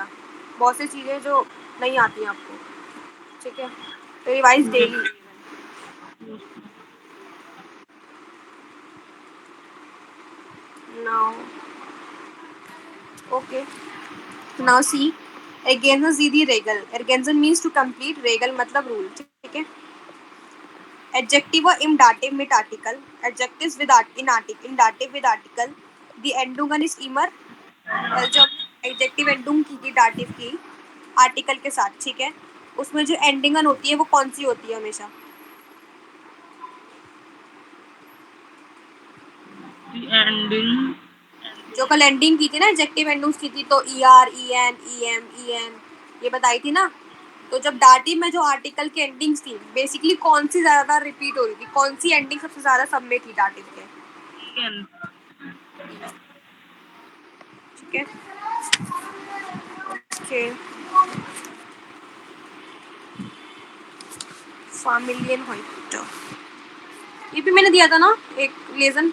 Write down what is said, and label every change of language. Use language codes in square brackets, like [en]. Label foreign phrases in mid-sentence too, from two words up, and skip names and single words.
[hi] बहुत सी चीज़ें जो नहीं आती हैं आपको। ठीक है, तो [en] revise daily. now okay, now see, [de] ergänzen Sie die Regel। [en] ergänzen means to complete, [hi] Regel मतलब rule। ठीक है, [de] adjective im dative mit article, [en] adjectives with in article, in dative with article, [de] die Endungen ist immer, [hi] जो एडजेक्टिव एंडुंग की dative की आर्टिकल के साथ। ठीक है, उसमें जो एंडिंगन होती है वो कौन सी होती है हमेशा? एंडिंग जो कल एंडिंग की थी ना, एडजेक्टिव एंडिंग्स की थी, तो ई आर, ई एन, ई एम, ई एन, ये बताई थी ना। तो जब डाटिव में जो आर्टिकल की एंडिंग्स थी, बेसिकली कौन सी ज्यादा रिपीट हो रही थी, कौन सी एंडिंग सबसे ज्यादा सब में थी डाटिव के? ठीक है, ओके। फामिलियन व्हाइट, ये भी मैंने दिया था ना एक लेसन।